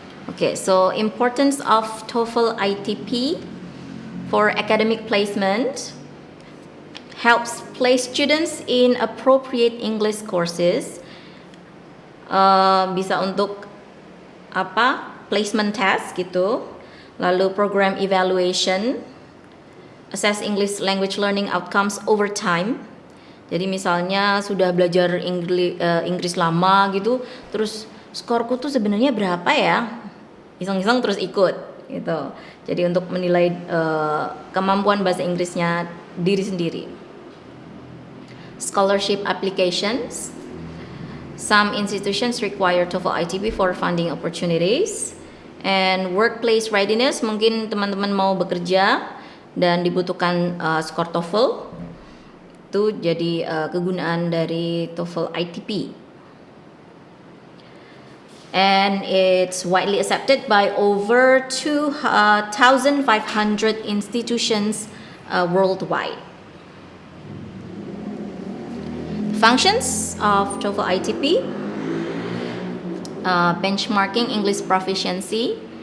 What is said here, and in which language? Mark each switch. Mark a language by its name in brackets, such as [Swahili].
[English] Okay, so importance of TOEFL ITP for academic placement, helps place students in appropriate English courses. [Indonesian] Bisa untuk placement test gitu. [English] Lalu program evaluation, assess English language learning outcomes over time. [Indonesian] Jadi misalnya sudah belajar Inggris lama gitu, terus skorku tuh sebenarnya berapa ya? Iseng-iseng terus ikut gitu. Jadi untuk menilai kemampuan bahasa Inggrisnya diri sendiri. [English] Scholarship applications. Some institutions require TOEFL ITP for funding opportunities. And workplace readiness, [Indonesian] mungkin teman-teman mau bekerja dan dibutuhkan skor TOEFL. Itu jadi kegunaan dari TOEFL ITP. [English] And it's widely accepted by over 2,500 institutions worldwide. Functions of TOEFL ITP, benchmarking English proficiency.